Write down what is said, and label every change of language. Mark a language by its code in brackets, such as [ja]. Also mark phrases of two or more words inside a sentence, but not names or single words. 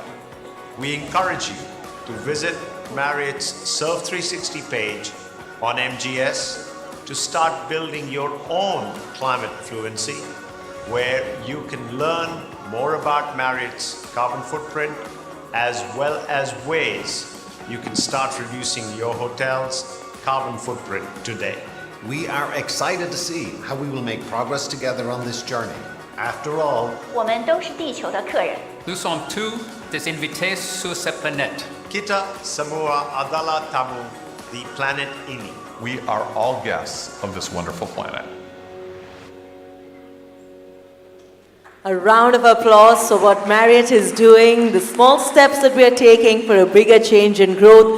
[en] We encourage you to visit Marriott's Serve 360 page on MGS to start building your own climate fluency, where you can learn more about Marriott's carbon footprint, as well as ways you can start reducing your hotel's carbon footprint today. We are excited to see how we will make progress together on this journey. After all, [zh] 我们都是地球的客人。 [fr] Nous sommes tous des invités sur cette planète. [ms] Kita Samua Adala Tamu, [en] the planet [ms] ini. [en] We are all guests of this wonderful planet. A round of applause for what Marriott is doing, the small steps that we are taking for a bigger change and growth.